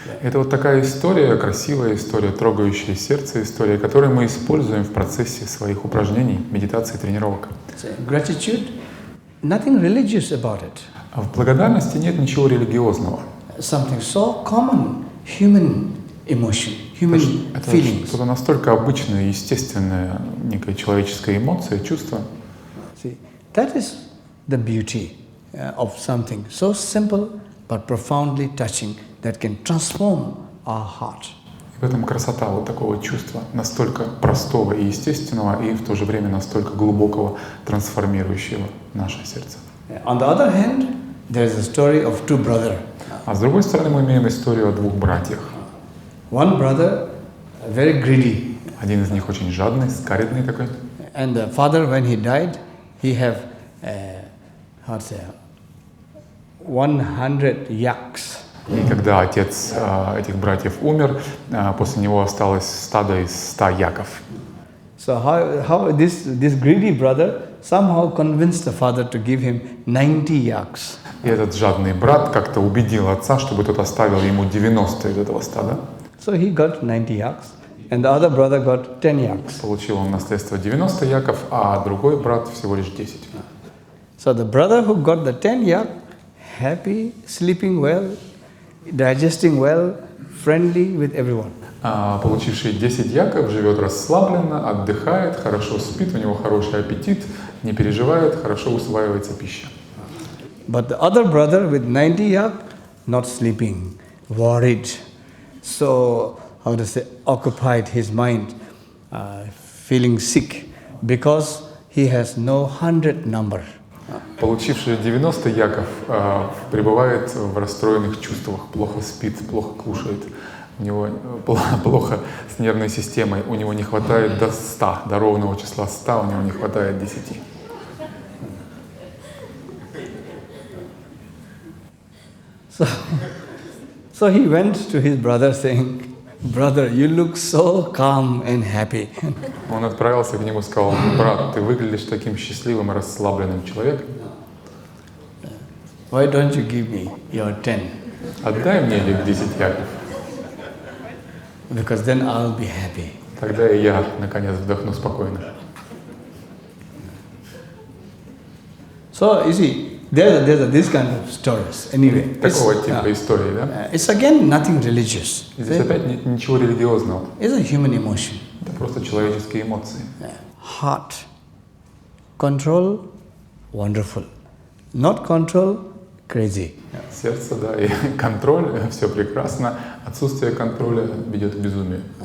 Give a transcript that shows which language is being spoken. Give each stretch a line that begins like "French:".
Russian: Это вот такая история, красивая история, трогающая сердце история, которую мы используем в процессе своих упражнений, медитации, тренировок.
English: Gratitude, nothing religious about it.
Russian: А в благодарности нет ничего религиозного.
English: something so common, human emotion, human
Russian: Это
English: feelings.
Russian: что-то настолько обычное, естественное, некая человеческая эмоция, чувство.
English: See, that is the beauty of something so simple but profoundly touching that can transform our heart.
Russian: В этом красота вот такого чувства, настолько простого и естественного, и в то же время настолько глубокого, трансформирующего наше сердце.
English: On the other hand, there is a story of two brothers.
Russian: А с другой стороны, мы имеем историю о двух братьях.
English: One brother, very greedy,
Russian: Один из них очень жадный, скаридный такой.
English: and the father, when he died, he have 100 yaks.
Russian: И когда отец этих братьев умер, после него осталось стадо из 100 яков.
English: So how this greedy brother somehow convinced the father to give him 90 yaks.
Russian: И этот жадный брат как-то убедил отца, чтобы тот оставил ему 90 из этого стада.
English: So he got 90 yaks, and the other brother got 10 yaks.
Russian: Получил он наследство 90 яков, а другой брат всего лишь 10.
English: So the brother who got the 10 yak, happy, sleeping well, digesting well, friendly with everyone.
Russian: Получивший 10 яков живет расслабленно, отдыхает, хорошо спит, у него хороший аппетит, не переживает, хорошо усваивается пища.
English: But the other brother with 90 yak, not sleeping, worried. So, how to say, occupied his mind, feeling sick because he has no 100 number.
Russian: Получивший 90 яков пребывает в расстроенных чувствах, плохо спит, плохо кушает, у него плохо с нервной системой, у него не хватает до 100, до ровного числа 100, у него не хватает 10.
English: So he went to his brother saying, "Brother, you look so calm and happy."
Russian: Он отправился к нему и сказал: брат, ты выглядишь таким счастливым и расслабленным человеком.
English: Why don't you give me your 10?
Russian: Отдай мне этих 10 яков,
English: Because then I'll be happy.
Russian: тогда и я, наконец, вдохну спокойно.
English: So you see, there's this kind of stories. Anyway,
Russian: Такого типа истории, да?
English: it's again nothing religious.
Russian: Здесь опять ничего религиозного.
English: It's a human emotion.
Russian: Это просто человеческие эмоции.
English: Heart, control, wonderful. Not control, crazy.
Russian: Сердце, да, и контроль, все прекрасно. Отсутствие контроля ведет к безумию.